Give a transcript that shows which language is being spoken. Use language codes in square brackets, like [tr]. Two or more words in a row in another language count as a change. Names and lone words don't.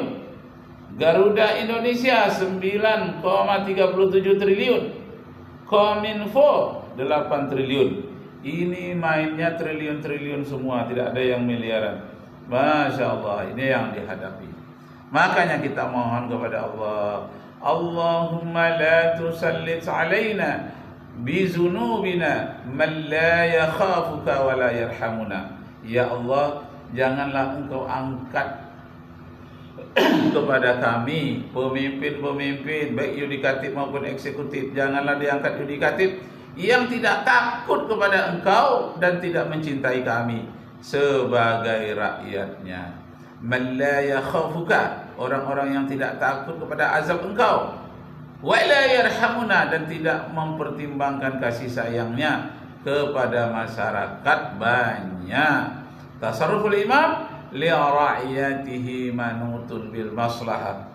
[id] Garuda Indonesia 9,37 triliun. Kominfo 8 triliun. Ini mainnya triliun-triliun semua, tidak ada yang miliaran. [ar] ما شاء الله, [id] ini yang dihadapi. Makanya kita mohon kepada Allah, [ar] اللهم لا تسلط علينا بذنوبنا من لا يخافك ولا يرحمنا. [id] Ya Allah, janganlah engkau angkat kepada kami pemimpin-pemimpin baik yudikatif maupun eksekutif, janganlah diangkat yudikatif yang tidak takut kepada engkau dan tidak mencintai kami sebagai rakyatnya. [ar] من لا يخافك, [id] orang-orang yang tidak takut kepada azab engkau. [ar] ولا يرحمنا, [id] dan tidak mempertimbangkan kasih sayangnya kepada masyarakat banyak. [ar] تصرف الإمام لرعيته منوط بالمصلحة.